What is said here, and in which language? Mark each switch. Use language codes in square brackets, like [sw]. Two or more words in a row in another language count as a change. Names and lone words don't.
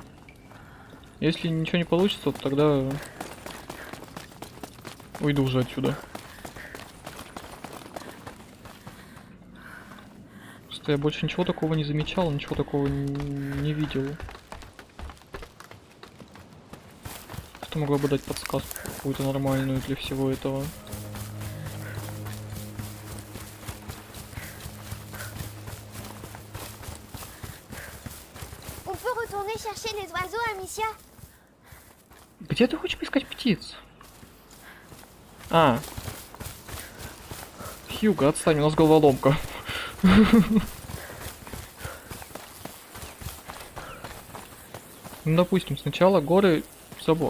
[ru] Если ничего не получится, то тогда уйду уже отсюда. Просто я больше ничего такого не замечал, ничего такого не видел. Что могло бы дать подсказку какую-то нормальную для всего этого? [fr] On peut retourner chercher les oiseaux, Amicia? [ru] Где ты хочешь поискать птиц? А. Хьюго, отстань, у нас головоломка. Ну, допустим, сначала горы, забор.